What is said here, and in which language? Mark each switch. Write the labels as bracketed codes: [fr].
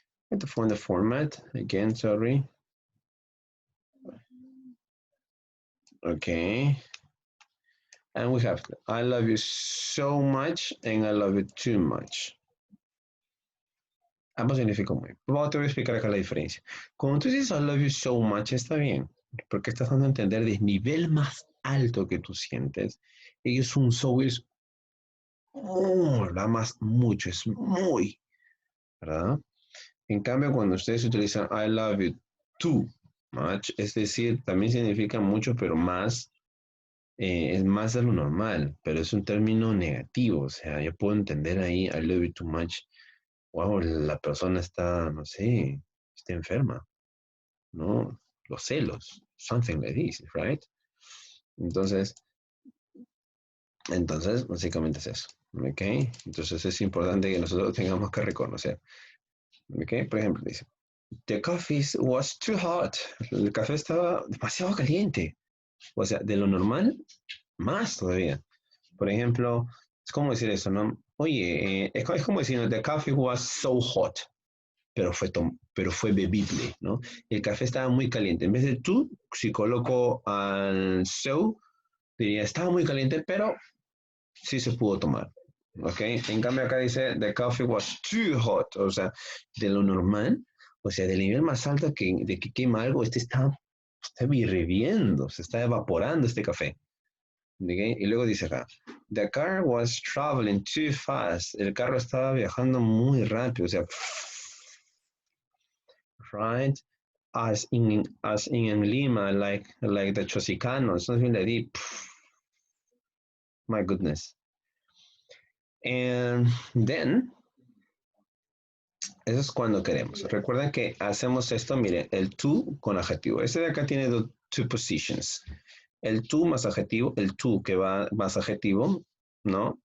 [en] I have to find the format. Again, sorry. Okay. And we have I love you so much and I love you too much. [es] Ambos significan muy. Vamos, te voy a explicar acá la diferencia. Cuando tú dices [en] I love you so much, [es] está bien, porque estás dando a entender del nivel más alto que tú sientes. Y es un so es ¿verdad? Más mucho, es muy, ¿verdad? En cambio, cuando ustedes utilizan [en] I love you too much, [es] es decir, también significa mucho, pero más, es más de lo normal, pero es un término negativo, o sea, yo puedo entender ahí [en] I love you too much, wow, [es] la persona está, no sé, está enferma, ¿no? Los celos, [en] something like this, right? [es] Entonces, básicamente es eso, ¿ok? Entonces es importante que nosotros tengamos que reconocer, ¿ok? Por ejemplo, dice, [en] the coffee was too hot. [es] El café estaba demasiado caliente. O sea, de lo normal, más todavía. Por ejemplo, es como decir eso, ¿no? Oye, es como decir, no, [en] the coffee was so hot, [es] pero fue bebible, ¿no? El café estaba muy caliente. En vez de tú, si coloco al so, diría, estaba muy caliente, pero sí se pudo tomar. ¿Ok? En cambio acá dice, [en] the coffee was too hot. [es] O sea, de lo normal, o sea, del nivel más alto de que quema algo, está hirviendo, se está evaporando este café. ¿Okay? Y luego dice acá, [en] the car was traveling too fast. [es] El carro estaba viajando muy rápido, o sea, right? [en] As in Lima, like the Chosicanos, something like that. My goodness. And then, [es] eso es cuando queremos. Recuerden que hacemos esto, miren, el to con adjetivo. Este de acá tiene [en] two positions. [es] El to más adjetivo, el to que va más adjetivo, ¿no?